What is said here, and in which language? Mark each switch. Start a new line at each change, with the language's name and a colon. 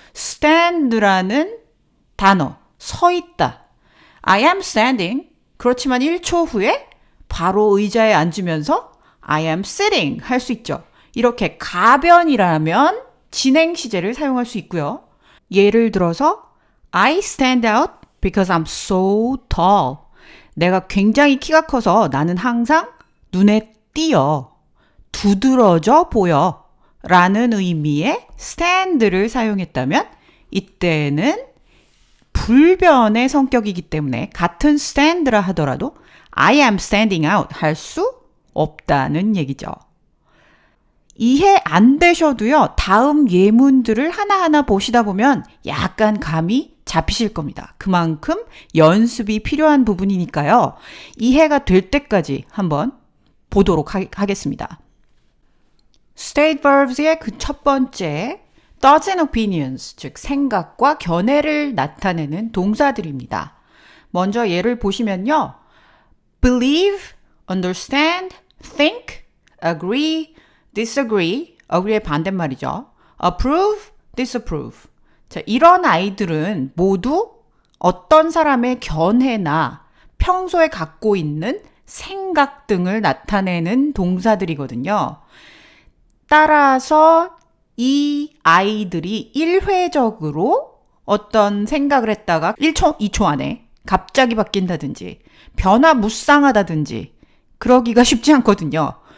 Korean: stand라는 단어. 서 있다.
English: I am standing.
Korean: 그렇지만 1초 후에 바로 의자에 앉으면서
English: I am sitting
Korean: 할 수 있죠. 이렇게 가변이라면 진행 시제를 사용할 수 있고요. 예를 들어서
English: I stand out because I'm so tall.
Korean: 내가 굉장히 키가 커서 나는 항상 눈에 띄어. 두드러져 보여. 라는 의미의 stand를 사용했다면 이때는 불변의 성격이기 때문에 같은 stand라 하더라도
English: I am standing out
Korean: 할 수 없다는 얘기죠. 이해 안 되셔도요, 다음 예문들을 하나하나 보시다 보면 약간 감이 잡히실 겁니다. 그만큼 연습이 필요한 부분이니까요. 이해가 될 때까지 한번 보도록 하겠습니다. State verbs의 그 첫 번째,
English: thoughts and opinions,
Korean: 즉 생각과 견해를 나타내는 동사들입니다. 먼저 예를 보시면요.
English: believe, understand, think, agree, disagree, agree의
Korean: 반대말이죠.
English: approve, disapprove.
Korean: 자, 이런 아이들은 모두 어떤 사람의 견해나 평소에 갖고 있는 생각 등을 나타내는 동사들이거든요. 따라서 이 아이들이 일회적으로 어떤 생각을 했다가 1초, 2초 안에 갑자기 바뀐다든지 변화무쌍하다든지 그러기가 쉽지 않거든요.